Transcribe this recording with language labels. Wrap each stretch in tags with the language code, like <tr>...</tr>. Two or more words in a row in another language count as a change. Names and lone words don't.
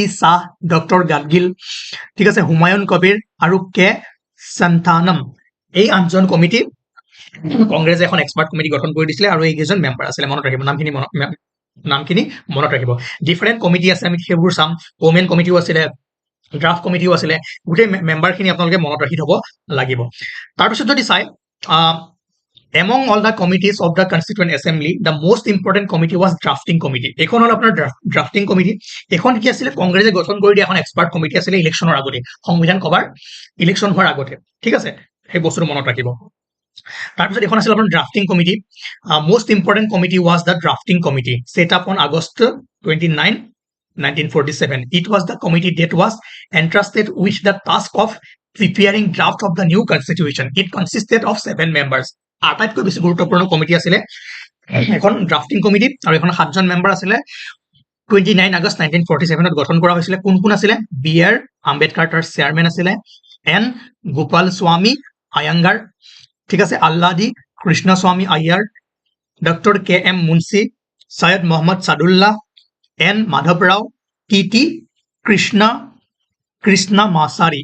<as>শাহ ডক্টৰ গাডগিল ঠিক আছে হুমায়ুন কবিৰ আৰু কে সন্তানম এই আঠজন কমিটি কংগ্ৰেছে এখন</as> <en>expert committee</en> <as>গঠন কৰি দিছিলে আৰু এইকেইজন মেম্বাৰ আছিল মনত ৰাখিব নামখিনি মনত ৰাখিব</as> <en>different committee</en> <as>আছে আমি সেইবোৰ চাম</as> <en>women committee</en> <as>আছিলে</as> <en>draft committee</en> <as>আছিলে গোটেই মেম্বাৰখিনি আপোনালোকে মনত ৰাখি থব লাগিব তাৰপিছত যদি চাই</as> <en>Among all the committees of the Constituent Assembly, the most important committee was drafting committee.</en> <as>এখন হল আপোনাৰ</as> <en>drafting committee.</en> <as>এখন কি আছিলে কংগ্ৰেছে গঠন কৰি দিয়া এখন</as> <en>expert committee</en> <as>আছিলে ইলেকশ্যনৰ আগতে, সংবিধান সভাৰ ইলেকশ্যন হোৱাৰ আগতে, ঠিক আছে, সেই বস্তুটো মনত ৰাখিব। তাৰপিছত এখন আছিল আপোনাৰ</as> <en>drafting committee. most important committee was the drafting committee set up on August 29, 1947. It was the committee that was entrusted with the task of preparing draft of the new constitution. It consisted of 7 members.</en> <as>আটাইতকৈ বেছি গুৰুত্বপূৰ্ণ কমিটি আছিলে এখন</as> <en>drafting committee,</en> <as>আৰু এখন 7জন মেম্বাৰ আছিলে। 29 আগষ্ট 1947 গঠন কৰা হৈছিলে। কোন কোন আছিলে? বি আৰ আম্বেদকাৰ তাৰ চেয়াৰমেন আছিলে, এন গোপাল স্বামী আয়াংগাৰ, ঠিক আছে, আল্লাদি কৃষ্ণস্বামী আয়াৰ, ডক্টৰ কে এম মুন্সি, সৈয়দ মোহাম্মদ সাদুল্লাহ, এন মাধৱ ৰাও, টি টি কৃষ্ণা মাছাৰী।</as>